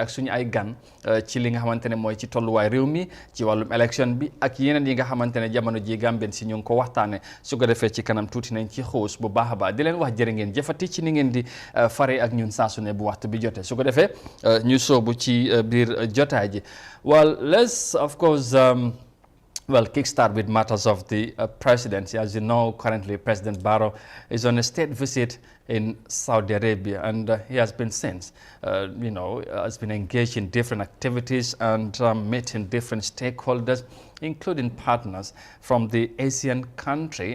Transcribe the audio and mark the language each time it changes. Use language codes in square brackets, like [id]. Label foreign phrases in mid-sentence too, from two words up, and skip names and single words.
[wo] ak suñu ay gan ci li nga xamante ne mooy ci tolluwaay réew mi ci wàllum élection bi ak yeneen yi nga xamante ne jamono ji Gambien si ñu ngi ko waxtaane su ko defee ci kanam tuuti nañ ci xuus bu baax a baax di leen wax jërë ngeen jëfati ci ni ngeen di fare ak ñun saa su ne bu waxtu bi jotee su ko defee ñu soobu ci biir jotaay ji [en] well let's of course kickstart with matters of the presidency. As you know, currently President Barrow is on a state visit in Saudi Arabia, and he has been since, has been engaged in different activities and meeting different stakeholders, including partners from the Asian country.